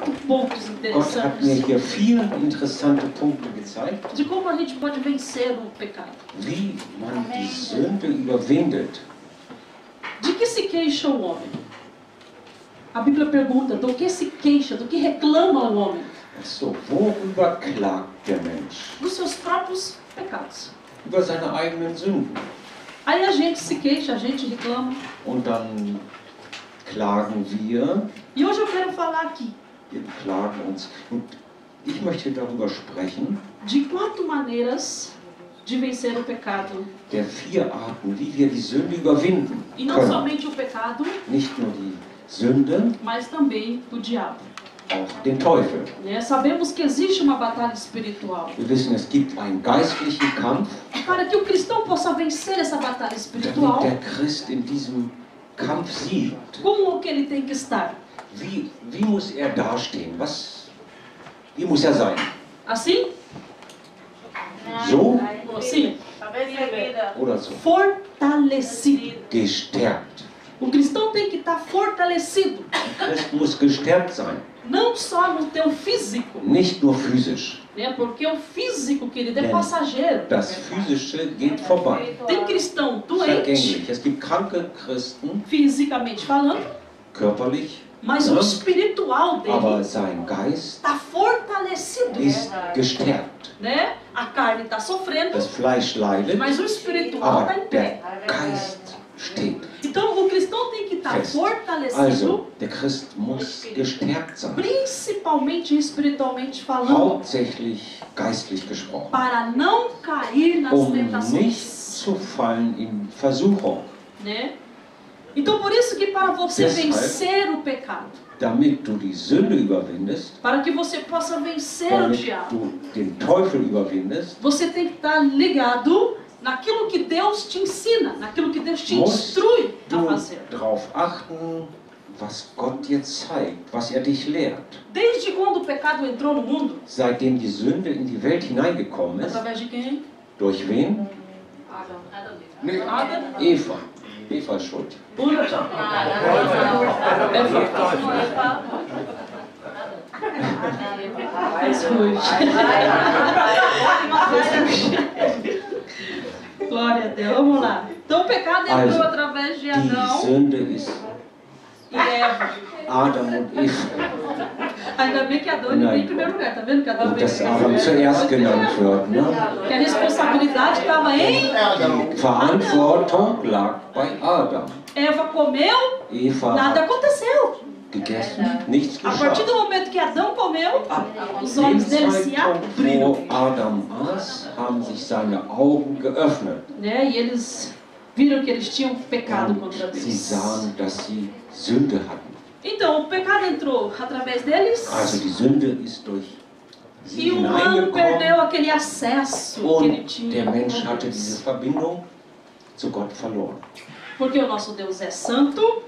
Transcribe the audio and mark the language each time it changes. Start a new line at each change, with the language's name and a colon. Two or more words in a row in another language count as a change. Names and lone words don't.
Portuguese: pontos
German: Gott hat mir
Portuguese: interessantes
German: hier 4 interessante Punkte gezeigt,
Portuguese: de como a gente pode vencer o pecado.
German: wie man die Sünde überwindet.
Portuguese: De que se queixa o homem? A Bíblia pergunta, do que se queixa, do que reclama o homem?
German: So, worüber klagt der Mensch?
Portuguese: Dos seus próprios pecados.
German: Über seine eigenen Sünden.
Portuguese: Aí a gente se queixa, a gente reclama.
German: Und dann klagen wir,
Portuguese: E hoje eu quero falar aqui
German: wir beklagen uns. Und ich möchte darüber sprechen,
Portuguese: de 4 maneiras de vencer o pecado.
German: der 4 Arten, wie wir die Sünde überwinden
Portuguese: E não
German: können.
Portuguese: somente o pecado,
German: Nicht nur die Sünde,
Portuguese: mas também o diabo.
German: auch den Teufel.
Portuguese: Né? Sabemos que existe uma batalha espiritual.
German: Wir wissen, es gibt einen geistlichen Kampf,
Portuguese: Para que o cristão possa vencer essa batalha
German: damit
Portuguese: espiritual,
German: der Christ in diesem Kampf siegt.
Portuguese: como que ele tem que estar?
German: Wie muss er dastehen? Wie muss er sein?
Portuguese: Assim?
German: So
Portuguese: Ou assim?
German: oder so?
Portuguese: Fortalecido.
German: Gestärkt.
Portuguese: O cristão tem que estar fortalecido.
German: Der Christ muss gestärkt sein.
Portuguese: Não só no teu físico,
German: Nicht nur physisch.
Portuguese: né? Porque o físico, querido, é passageiro.
German: Das Physische geht vorbei.
Portuguese: Tem cristão doente,
German: Vergänglich. Es gibt kranke Christen,
Portuguese: fisicamente falando,
German: körperlich,
Portuguese: mas o
German: Ja.
Portuguese: espiritual
German: aber
Portuguese: dele
German: sein Geist
Portuguese: está fortalecido.
German: ist gestärkt.
Portuguese: Né? A carne está sofrendo,
German: Das Fleisch leidet,
Portuguese: mas o espiritual está
German: aber
Portuguese: em pé.
German: der Geist steht
Portuguese: Então o cristão tem que estar
German: fest.
Portuguese: fortalecido,
German: Also, der Christ muss gestärkt sein.
Portuguese: principalmente espiritualmente falando,
German: Hauptsächlich geistlich gesprochen.
Portuguese: para não cair nas
German: Um nicht
Portuguese: tentações.
German: zu fallen in Versuchung.
Portuguese: Né? Então por isso que para você
German: Deshalb-
Portuguese: vencer o pecado,
German: Damit du die Sünde überwindest,
Portuguese: para que você possa vencer o
German: damit
Portuguese: diabo,
German: du den Teufel überwindest,
Portuguese: você tem que estar ligado naquilo que Deus te ensina, naquilo que Deus te
German: musst
Portuguese: instrui a
German: du
Portuguese: fazer.
German: darauf achten, was Gott dir zeigt, was er dich lehrt.
Portuguese: Desde quando o pecado entrou no mundo?
German: Seitdem die Sünde in die Welt hineingekommen ist,
Portuguese: Através de quem?
German: durch wen? Nee, Adam. Eva. Eva ist schuld.
Portuguese: Eva. Mais ruim. Glória a Deus. Vamos lá. Então o pecado entrou
German: Also,
Portuguese: através de
German: Die
Portuguese: Adão
German: Sünde ist
Portuguese: e Eva.
German: Adam und Eva.
Portuguese: Ainda bem que Adão não vem em primeiro lugar. Tá vendo que Adão
German: Und
Portuguese: veio em
German: dass
Portuguese: primeiro
German: Adam
Portuguese: lugar?
German: zuerst genannt wird. Ne?
Portuguese: Que a responsabilidade estava em
German: Die Verantwortung lag bei Adam.
Portuguese: Eva comeu,
German: Eva
Portuguese: nada
German: hat
Portuguese: aconteceu.
German: gegessen, nichts
Portuguese: A partir
German: geschah.
Portuguese: do momento que Adão comeu,
German: Ab
Portuguese: os
German: dem
Portuguese: olhos dele se
German: Zeitpunkt,
Portuguese: abriram.
German: wo Adam aß, haben sich seine Augen geöffnet.
Portuguese: Né? E eles viram que eles tinham pecado contra
German: Und sie
Portuguese: Deus.
German: sahen, dass sie Sünde hatten.
Portuguese: Então, o pecado entrou através deles
German: Also die Sünde ist durch sie
Portuguese: e o humano perdeu
German: hineingekommen
Portuguese: aquele acesso que ele
German: und
Portuguese: tinha
German: der Mensch
Portuguese: com
German: hatte
Portuguese: Deus.
German: diese Verbindung zu Gott verloren.
Portuguese: Porque o nosso Deus é santo,